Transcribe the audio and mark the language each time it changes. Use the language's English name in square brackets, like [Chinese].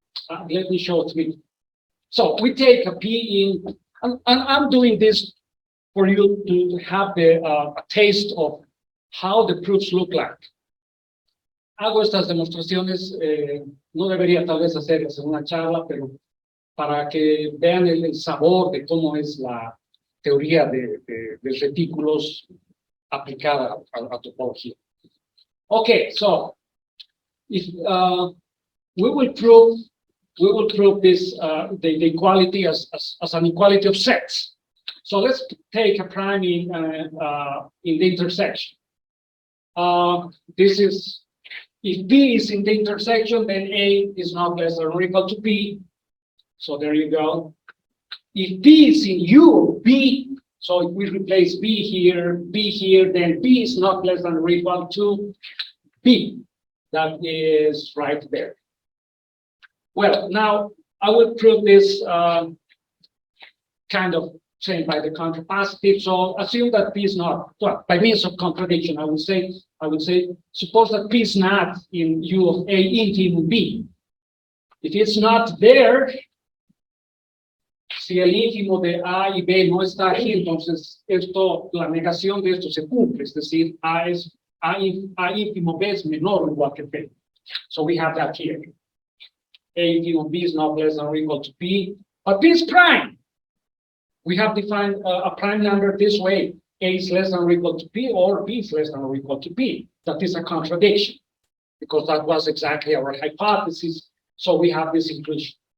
[English] Let me show it to you. So we take a P in, and I'm doing this for you to have a taste of how the proofs look like. [Spanish] Hago estas demostraciones, no debería tal vez hacerlas en una charla, pero para que vean el sabor de cómo es la teoría de retículos aplicada a topología. [English] Okay, so if we will prove this the equality as an equality of sets. So let's take a prime in the intersection. This is if B is in the intersection, then A is not less than or equal to B. So there you go. If B is in U of B, so if we replace B here, then B is not less than or equal to B. That is right there. Well, now I will prove this kind of saying by the contrapositive. So assume that P is not, well, by means of contradiction, I would say, suppose that P is not in U of A infimum B. If it's not there, [Spanish] si el ínfimo de A y B no está aquí, entonces la negación de esto se cumple, es decir, A ínfimo B es menor o igual que B. [English] So we have that here. A infimum B is not less than or equal to B, but B is prime. We have defined a prime number this way. A is less than or equal to B, or B is less than or equal to B. That is a contradiction. because that was exactly our hypothesis. So we have this inclusion.